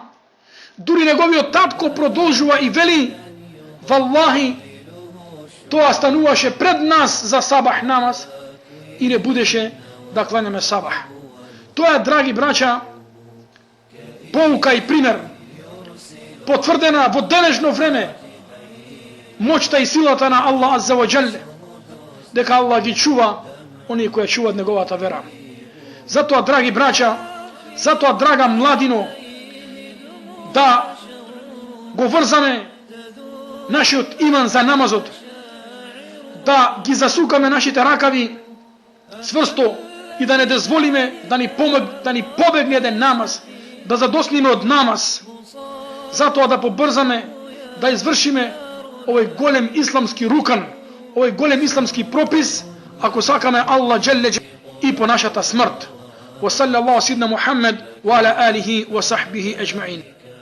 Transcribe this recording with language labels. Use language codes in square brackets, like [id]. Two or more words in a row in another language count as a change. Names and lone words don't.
[mk] Дури неговиот татко продолжува и вели: валлахи, тоа стануваше пред нас за сабах намаз и не будеше да кланяме сабах. Тоа е, драги браќа, pouка и пример, потврдена во денешно време моќта и силата на Аллах [ar] عز وجل, [mk] дека Аллах ги чува оние кои чуваат неговата вера. Затоа, драги браќа, затоа, драга младино, да го врзаме нашиот иман за намазот, да ги засукаме нашите ракави сврсто и да не дозволиме да ни побегне еден намаз, да задосниме од намаз. Затоа да побрзаме да извршиме овој голем исламски рукан, овој голем исламски пропис, ако сакаме Аллах джелле и по нашата смрт. [ar] وصلى الله سيدنا محمد وعلى آله وصحبه أجمعين.